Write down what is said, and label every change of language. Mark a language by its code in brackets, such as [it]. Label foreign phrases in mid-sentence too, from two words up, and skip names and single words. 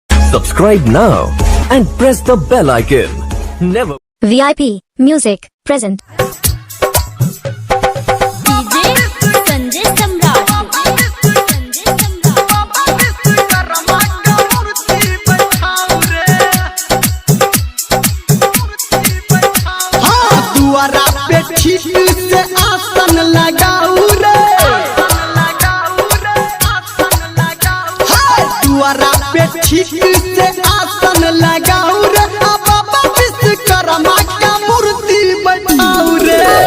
[en] Subscribe now and press the bell icon. Never. VIP Music present. [bho] DJ संजय सम्राट। दुआरा पे ठीक से आसन लगाऊ रे, दुआरा पे ठीक से आसन लगाऊ रे, बाबा विश्वकर्मा का मूर्ति बैठाऊ रे।